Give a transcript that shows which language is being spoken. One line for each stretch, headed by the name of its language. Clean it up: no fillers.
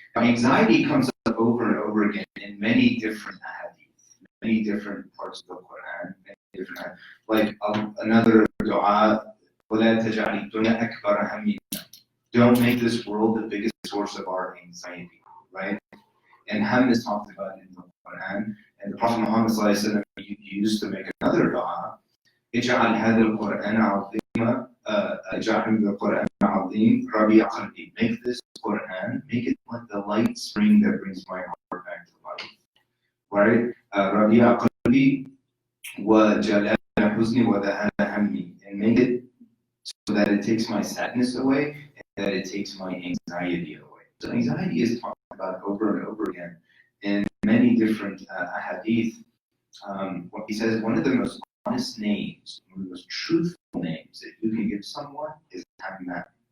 English: Now, anxiety comes up over and over again in many different hadiths, many different parts of the Quran, many different, like another dua,
Arabic: وَلَا تَجْعَلِ الدُّنْيَا أَكْبَرَ هَمِّنَا.
English: Don't make this world the biggest source of our anxiety, right? And ham is talked about in the Quran, and the Prophet Muhammad ﷺ used to make another dua,
Arabic: اجعل هذا القرآن عظيما اجعل هذا القرآن عظيم ربيع قلبي.
English: Make this Quran, make it like the light spring that brings my heart back to life. Right?
Arabic: ربيع قلبي وجلال حزني وذهاب همي.
English: And make it so that it takes my sadness away and that it takes my anxiety away. So anxiety is talked about over and over again in many different ahadith. What he says, one of the most honest names, one of the most truthful names that you can give someone is Hammam.